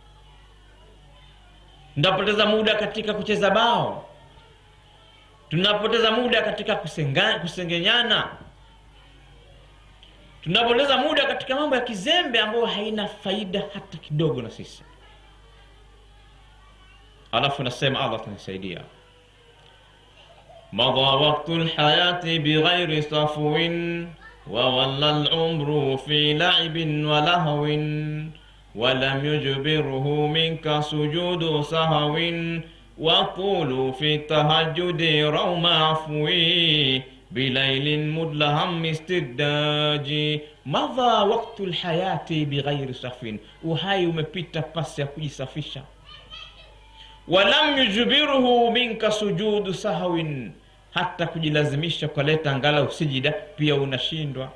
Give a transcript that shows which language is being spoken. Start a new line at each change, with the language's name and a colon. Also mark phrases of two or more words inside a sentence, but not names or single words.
Swahili: Tunapoteza muda katika kucheza bao, tunapoteza muda katika kusengenyana, tunapoteza muda katika mambo ya kizembe ambayo haina faida hata kidogo na sisi. Alafu nasema Allah tunisaidia,
Arabic: ماذا وقت الحياة بغير صفو وولى العمر في لعب ولهو ولم يجبره منك سجود سهو وقل في التهجد روم عفو بليل مدلهم استداجي. ماذا وقت الحياة بغير صفو,
Swahili: uhai umepita pasi ya kujisafisha.
Arabic: ولم يجبره منك سجود سهو,
Swahili: hata kujilazimisha kuleta angalau sijida pia unashindwa.